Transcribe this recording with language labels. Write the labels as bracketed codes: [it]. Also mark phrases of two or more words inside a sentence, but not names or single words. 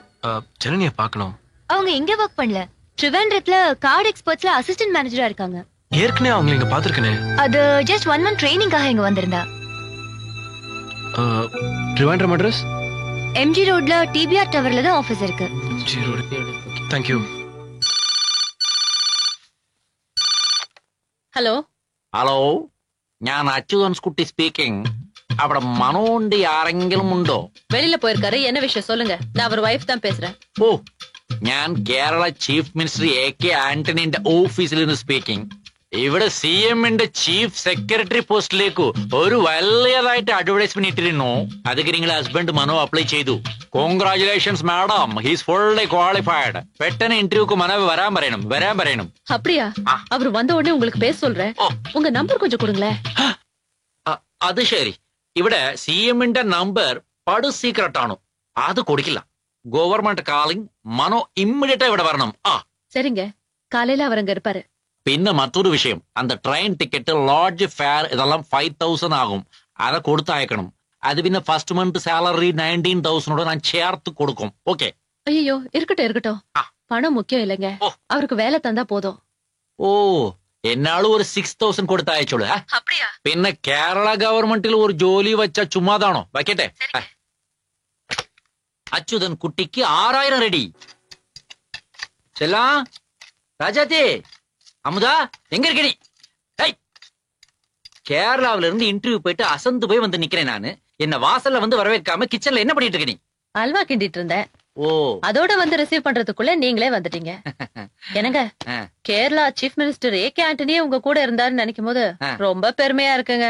[ta] ஜனனிய பார்க்கணும். அவங்க இங்க ஒர்க் பண்ணல, ட்ரிவாண்ட்ரத்துல கார்டு எக்ஸ்பர்ட்ஸ்ல [en] assistant manager [ta] இருக்காங்க. ஏற்கனவே அவங்க இங்க பாத்துர்க்கனே. அது [en] just 1 month training [ta] இங்க வந்திருந்தா. ட்ரிவாண்ட்ரம் அட்ரஸ்? MG ரோட்ல TBR டவர்ல தான் ஆபீஸ் இருக்கு. [en] MG ரோட். Thank you. [ml] ഹലോ ഹലോ, ഞാൻ അച്യുതൻസ് കുട്ടി സ്പീക്കിംഗ്. അവിടെ മനോണ്ട് ആരെങ്കിലും ഉണ്ടോ? [ta] வெளியில போயிருக்காரு. என்ன விஷயம் சொல்லுங்க. நான் அவர் வைஃப் தான் பேசுறேன். [ml] ഓ, ഞാൻ കേരള [en] chief minister [ml] AK ആന്റണിന്റെ ഓഫീസിൽ നിന്ന് സ്പീക്കിംഗ്. ഇവിടെ CMന്റെ [en] chief secretary post [ml] ഒരു വലിയതായിട്ട് അഡ്വർടൈസ്മെന്റ് ഇട്ടിരുന്നു. അതൊക്കെ നിങ്ങളെ ഹസ്ബൻഡ് മനോ അപ്ലൈ ചെയ്തു. [en] congratulations madam, he's fully qualified. [ml] പെട്ടെന്ന് ഇന്റർവ്യൂക്ക് മനോ വരാൻ പറയണം. [ta] அப்படியா? அவர் வந்த உடனே உங்களுக்கு பேச சொல்றேன். உங்க நம்பர் கொஞ்சம் கொடுங்களேன். [ml] അത് ശരി. ഇവിടെ CMന്റെ നമ്പർ പടു സീക്രട്ട് ആണ്, അത് കൊടുക്കില്ല. [en] government calling, [ml] മനോ ഇമ്മീഡിയറ്റ് ഇവിടെ വരണം. [ta] சரிங்க, காலையில அவர் அங்க இருப்பாரு. [ml] പിന്നെ മറ്റൊരു വിഷയം, அந்த [en] train ticket, lodge fare [ml] ഇതെല്ലാം 5000 ആകും. അത് കൊടുത്തയക്കണം. അത് പിന്നെ [en] first month salary [ml] 19,000 ഞാൻ ചേർത്ത് കൊടുക്കും. ഓക്കെ? [ta] ஐயோ, இருக்கட்டும். பணம் முக்கியம் இல்லைங்க, அவருக்கு வேலை தந்தா போதும். [ml] ഓ, എന്നാളും ഒരു 6,000 കൊടുത്തയച്ചോളൂ. [ta] அப்படியா? [ml] പിന്നെ കേരള ഗവൺമെന്റിൽ ഒരു ജോലി വെച്ച ചുമ്മാതാണോ? വയ്ക്കട്ടെ. അച്യുതൻ കുട്ടിക്ക് 6000 ரெடி. [ta] செல்லாம், ராஜாத்தி, அமுதா, எங்க இருக்க நீ? கேரளாவில இருந்து இன்டர்வியூ போயிட்டு அசந்து போய் வந்து நிக்கிறேன் நானு. என்ன வாசல்ல வந்து வரவேற்காம கிச்சன்ல என்ன பண்ணிட்டு இருக்க நீ? அல்வா கிண்டிட்டு இருந்தேன். ஓ, அதோட வந்து ரிசீவ் பண்றதுக்குள்ள நீங்களே வந்துட்டீங்க. என்னங்க, கேரளா [en] chief minister [ta] AK ஆண்டனியே உங்க கூட இருந்தாருன்னு நினைக்கும் போது ரொம்ப பெருமையா இருக்குங்க.